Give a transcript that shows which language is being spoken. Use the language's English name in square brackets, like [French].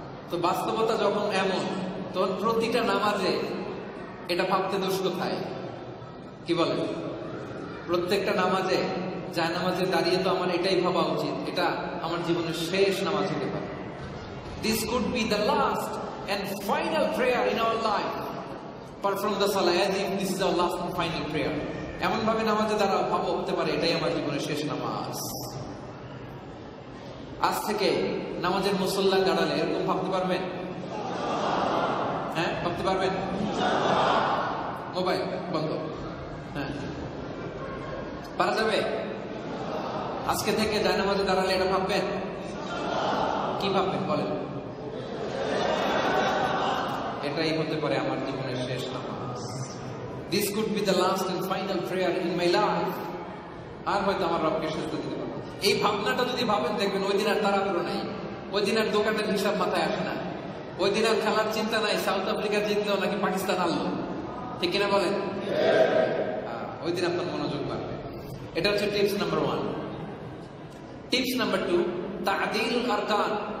[Bangla] তো বাস্তবতা যখন এমন, তখন প্রতিটা নামাজে এটা ভাবতে দোষ কোথায়? কি বলে? প্রত্যেকটা নামাজে, যায় নামাজে দাঁড়িয়ে তো আমার এটাই ভাবা উচিত, এটা আমার জীবনের শেষ নামাজ হতে পারে। [English] This could be the last and final prayer in our life. Perform the salah as if this is our last and final prayer. [Bangla] এমন ভাবে নামাজে দ্বারা ভাবো হতে পারে এটাই আমার জীবনের শেষ নামাজ। আজ থেকে নামাজের মুসল্লা দাঁড়ালে এরকম ভাবতে পারবেন? হ্যাঁ, ভাবতে পারবেন? মোবাইল বন্ধ, হ্যাঁ, পারা যাবে? আজকে থেকে জায়নামাজে দাঁড়ালে এটা ভাববেন? কি ভাববেন বলেন? এটাই হতে পারে আমার জীবনের শেষ নামাজ। [English] This could be the last and final prayer in my life. [Bangla] আর হয়তো আমার রবকে সেজদা দিতে পারবো। এই ভাবনাটা যদি ভাবেন, দেখবেন ওই দিন আর তাড়াহুড়ো নাই, ওই দিন আর দোকানের হিসাব মাথায় আসে না, ওই দিন আর খেলার চিন্তা নাই, সাউথ আফ্রিকা জিতলো নাকি পাকিস্তান হারলো, ঠিক কিনা বলেন? ওই দিন আপনার মনোযোগ বাড়বে। এটা হচ্ছে tips number 1। Tips number 2, তা'দীলুল Arkan.